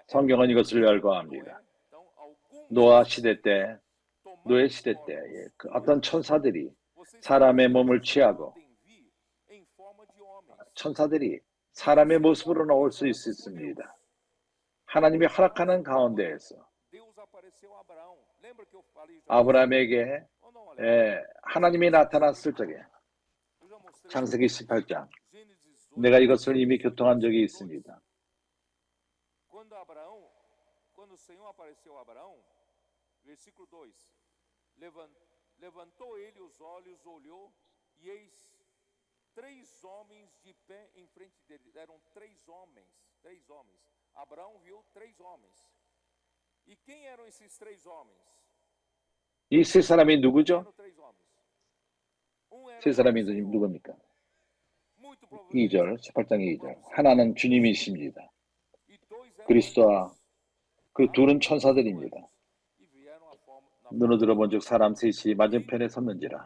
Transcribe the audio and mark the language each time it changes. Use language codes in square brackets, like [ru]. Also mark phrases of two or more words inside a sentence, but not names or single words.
[ko] 성경은 이것을 열거합니다. 노아 시대 때, 노예 시대 때 어떤 천사들이 사람의 몸을 취하고 천사들이 사람의 모습으로 나올 수 있습니다. 하나님이 허락하는 가운데에서 아브라함에게 하나님이 나타났을 적에 창세기 18장 내가 이것을 이미 교통한 적이 있습니다. [pt] Quando o Senhor apareceu a Abraão, versículo 2, levantou ele os olhos, olhou, e eis 3 homens de pé em frente dele. Eram 3 homens. Abraão viu 3 homens. E quem eram esses 3 homens? [ko] 이 세 사람이 누구죠? [pt] Eram 3 homens. [ko] 세 사람이 누굽니까? 2절, 18장 2절. 하나는 주님이십니다. 그리스도와 그 둘은 천사들입니다. 눈으로 들어본 즉 사람 셋이 맞은편에 섰는지라.